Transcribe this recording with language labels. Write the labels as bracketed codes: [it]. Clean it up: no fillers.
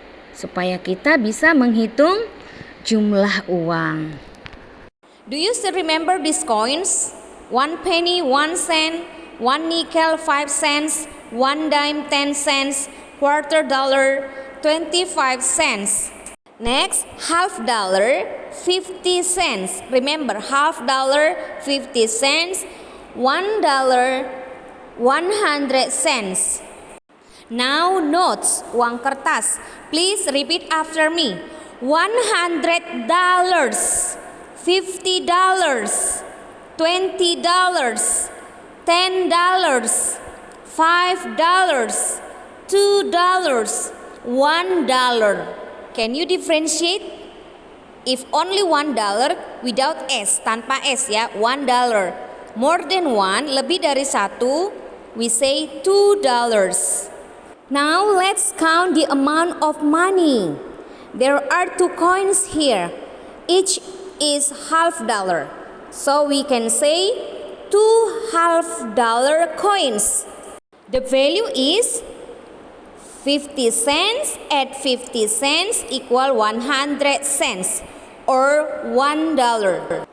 [id] Supaya kita bisa menghitung jumlah uang. [en] Do you still remember these coins? 1 penny, 1 cent, 1 nickel, 5 cents, 1 dime, 10 cents, quarter dollar, 25 cents. Next, half dollar, 50 cents. Remember, half dollar, 50 cents, $1, 100 cents. Now notes, [id] uang kertas. [en] Please repeat after me. $100, $50, $20, $10, $5, $2, $1. Can you differentiate? If only $1 without S, [id] tanpa S ya, [en] $1. More than one, [id] lebih dari satu, [en] we say $2. Now let's count the amount of money. There are 2 coins here. Each is $50. So we can say 2 $50 coins. The value is 50 cents at 50 cents equal 100 cents or $1.